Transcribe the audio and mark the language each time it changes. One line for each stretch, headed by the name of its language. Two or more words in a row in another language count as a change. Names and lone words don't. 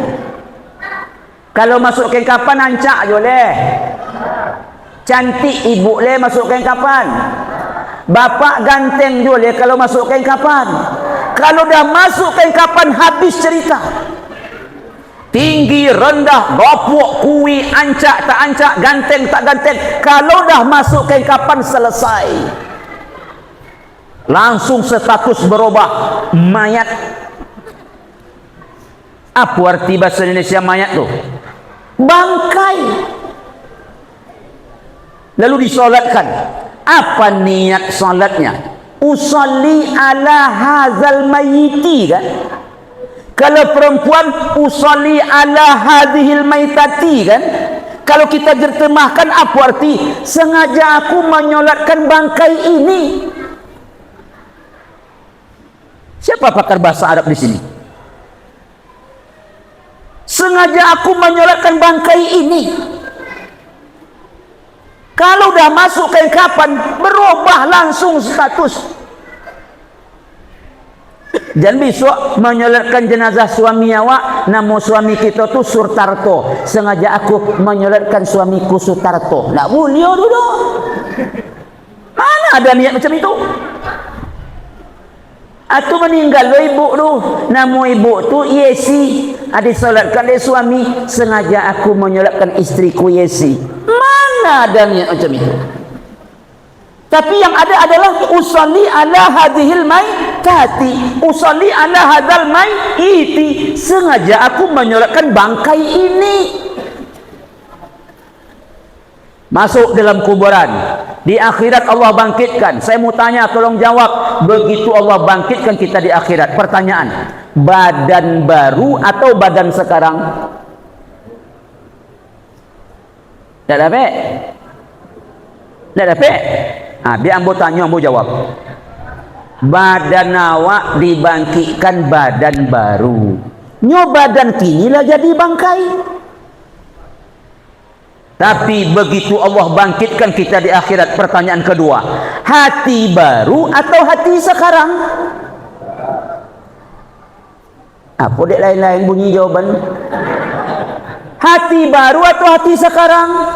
Indonesian: Kalau masuk kain kafan, ancak boleh. Cantik ibu le masuk kain kafan. Bapak ganteng boleh kalau masuk kain kafan. Kalau dah masuk kain kafan, habis cerita. Tinggi, rendah, gopok, kui, ancak, tak ancak, ganteng, tak ganteng. Kalau dah masuk kain kafan, selesai. Langsung status berubah. Mayat. Apa arti bahasa Indonesia mayat tu? Bangkai. Lalu disolatkan. Apa niat solatnya?
Arabic: Usalli ala hazal mayyiti kan?
Indonesian: Kalau perempuan
Arabic: usalli ala hadhil maitati kan?
Indonesian: Kalau kita terjemahkan apa arti? Sengaja aku menyolatkan bangkai ini. Siapa pakar bahasa Arab di sini? Sengaja aku menyolatkan bangkai ini. Kalau dah masuk kain kafan, berubah langsung status. Dan besok menyolatkan jenazah suami awak, nama suami kita tu Surtarto. Sengaja aku menyolatkan suamiku Sutarto. Tak boleh dulu. Mana ada niat macam itu? Atau meninggal lo ibu tu, nama ibu tu Yesi. Ada solatkan dia suami, sengaja aku menyolatkan istriku Yesi. Mana ada niat macam itu? Tapi yang ada adalah
Arabic: usalli ala hadhil maitati, usalli ala hadzal maiti.
Indonesian: Sengaja aku menyolatkan bangkai ini. Masuk dalam kuburan. Di akhirat Allah bangkitkan. Saya mau tanya, tolong jawab. Begitu Allah bangkitkan kita di akhirat, pertanyaan, badan baru atau badan sekarang? Tak dapat? Tak dapat?
Minangkabau: Biar ambo tanya, ambo jawab. Badan awak dibangkitkan badan baru. Nyo badan kini lah jadi bangkai.
Indonesian: Tapi begitu Allah bangkitkan kita di akhirat, pertanyaan kedua, hati baru atau hati sekarang? Apa dek lain-lain bunyi jawaban? Hati baru atau hati sekarang?